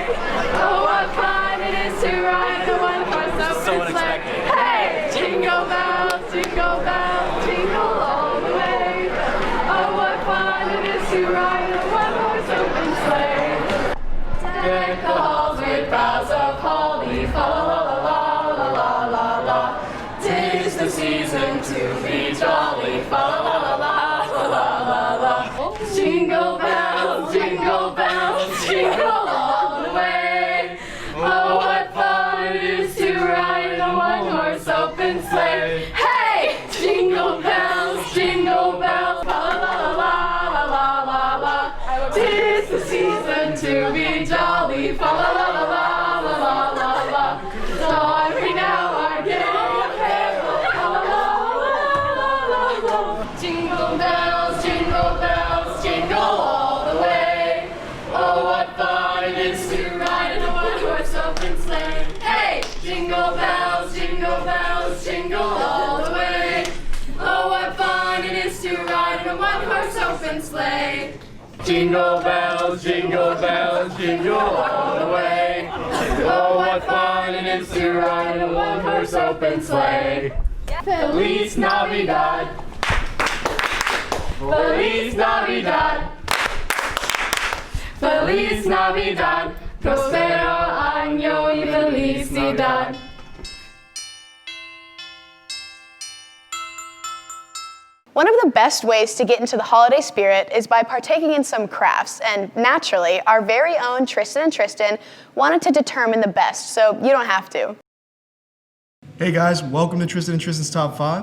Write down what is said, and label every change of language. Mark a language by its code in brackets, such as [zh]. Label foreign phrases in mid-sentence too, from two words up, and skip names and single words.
[en] Oh, what fun it is to ride a one-horse open sleigh. Hey, jingle bells, jingle all the way. Oh, what fun it is to ride a one-horse open sleigh. Deck the halls with boughs of holly, fa la la la la la la la. 'Tis the season to be jolly, fa la la la la la la la. Jingle bells, jingle all the way. Oh, what fun it is to ride in a one-horse open sleigh. Hey, jingle bells, la la la la la la la. 'Tis the season to be jolly, fa la la la la la la la la. So every now I get a carol, fa la la la la la. Jingle bells, jingle all the way. Oh, what fun it is to ride in a one-horse open sleigh. Hey, jingle bells, jingle all the way. Oh, what fun it is to ride in a one-horse open sleigh. Jingle bells, jingle all the way. Oh, what fun it is to ride in a one-horse open sleigh. [es] Feliz Navidad. Feliz Navidad. Feliz Navidad. Prospero año y felicidad. [en] One of the best ways to get into the holiday spirit is by partaking in some crafts, and naturally, our very own Tristan and Tristan wanted to determine the best, so you don't have to. Hey guys, welcome to Tristan and Tristan's Top 5.